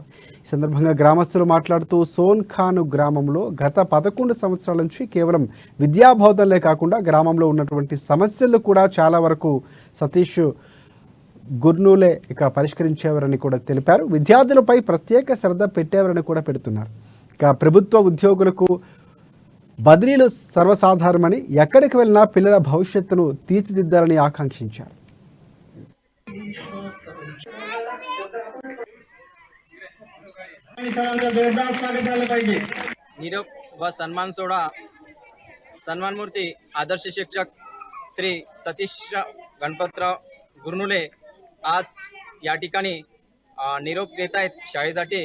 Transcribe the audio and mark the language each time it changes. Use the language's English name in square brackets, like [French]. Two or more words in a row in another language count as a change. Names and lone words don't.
[Telugu] ఈ సందర్భంగా గ్రామస్తులు మాట్లాడుతూ సోన్ఖాన్ గ్రామంలో గత 11 సంవత్సరాల నుంచి కేవలం విద్యాబోధనలే కాకుండా గ్రామంలో ఉన్నటువంటి సమస్యలు కూడా చాలా వరకు సతీష్ గుర్నూలే పరిష్కరించేవారని కూడా తెలిపారు. విద్యార్థులపై ప్రత్యేక శ్రద్ధ పెట్టేవారని కూడా పెడుతున్నారు. ఇక ప్రభుత్వ ఉద్యోగులకు బదిలీలు సర్వసాధారణమని ఎక్కడికి వెళ్ళినా పిల్లల భవిష్యత్తును తీర్చిదిద్దాలని ఆకాంక్షించారు. [Marathi] निरोप व सन्मान सोहळा सन्मानमूर्ती आदर्श शिक्षक श्री सतीश गणपतराव गुरनुले आज या ठिकाणी निरोप घेत आहेत शाळेसाठी.